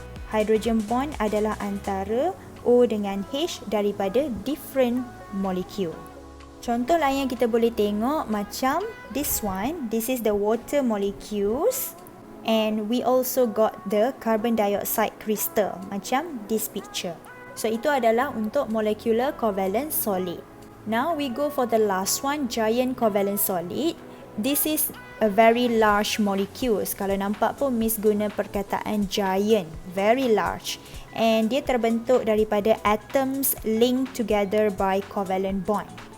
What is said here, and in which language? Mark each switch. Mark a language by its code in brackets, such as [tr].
[ms] Hydrogen bond adalah antara O dengan H daripada different molecule. Contoh lain yang kita boleh tengok macam [en] this one. This is the water molecules and we also got the carbon dioxide crystal [ms] macam [en] this picture. [ms] So itu adalah untuk molecular covalent solid. [en] Now we go for the last one, giant covalent solid. This is a very large molecules. [ms] Kalau nampak pun Miss guna perkataan giant, very large. [en] And [ms] dia terbentuk daripada [en] atoms linked together by covalent bond.